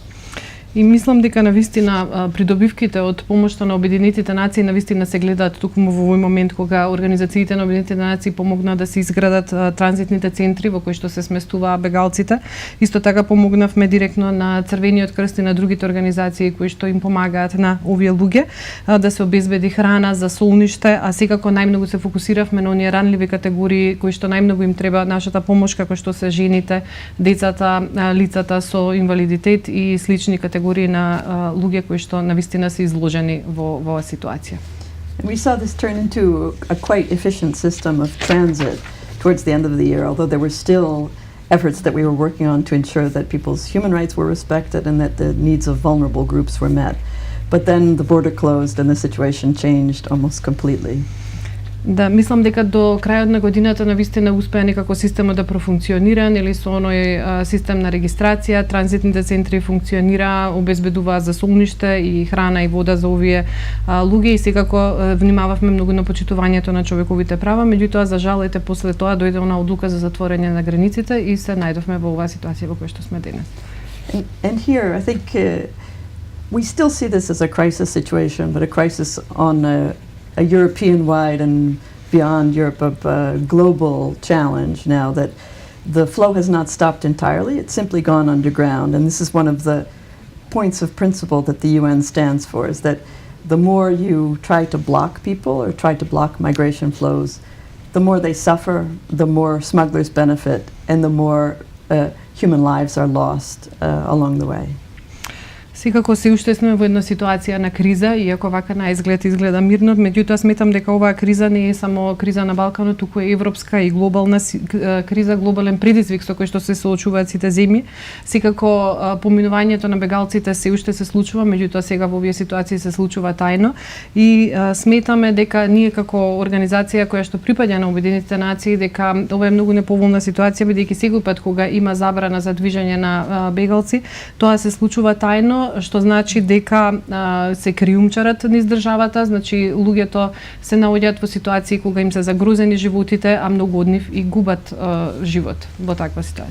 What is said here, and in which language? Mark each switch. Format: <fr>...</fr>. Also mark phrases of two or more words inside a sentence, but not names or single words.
<mk>И мислам дека навистина придобивките од помошта на Обединетите нации навистина се гледаат токму во овој момент кога организациите на Обединетите нации помогнаа да се изградат транзитните центри во кои што се сместуваа бегалците. Исто така помогнавме директно на Црвениот крст и на другите организации кои што им помагаат на овие луѓе да се обезбеди храна за солниште, а секако најмногу се фокусиравме на оние ранливи категории кои што најмногу им треба нашата помош, како што се жените, децата, лицата со инвалидитет и слични категории на луѓе кои што навистина се изложени во оваа ситуација.</mk> <en>We saw this turn into a quite efficient system of transit towards the end of the year, although there were still efforts that we were working on to ensure that people's human rights were respected and that the needs of vulnerable groups were met. But then the border closed and the situation changed almost completely.</en> <mk>Да, мислам дека до крајот на годината навистина успеа некако системот да профункционира, нели со оној систем на регистрација, транзитните центри функционира, обезбедуваа за солниште и храна и вода за овие луѓе и секако внимававме многу на почитувањето на човековите права, меѓутоа за жал ете после тоа дојде она одлука за затворање на границите и се најдовме во оваа ситуација во која што сме денес.</mk> <en>And here I think we still see this as a crisis situation, but a crisis on a European-wide and beyond Europe a global challenge now that the flow has not stopped entirely, it's simply gone underground. And this is one of the points of principle that the UN stands for, is that the more you try to block people or try to block migration flows, the more they suffer, the more smugglers benefit, and the more human lives are lost along the way.</en> <mk>Секако се уште сме во една ситуација на криза, иако вака на изглед изгледа мирно, меѓутоа сметам дека оваа криза не е само криза на Балканот, туку е европска и глобална криза, глобален предизвик со кој што се соочуваат сите земји. Секако поминувањето на бегалците се уште се случува, меѓутоа сега во овие ситуации се случува тајно и сметаме дека ние како организација која што припаѓа на Обединетите нации дека ова е многу неповолна ситуација, бидејќи секој пат кога има забрана за движење на бегалци, тоа се случува тајно, што значи дека се криумчарат низ државата, значи луѓето се наоѓаат во ситуации кога им се загрозени животите, а многу од нив и губат живот во таква ситуација.</mk>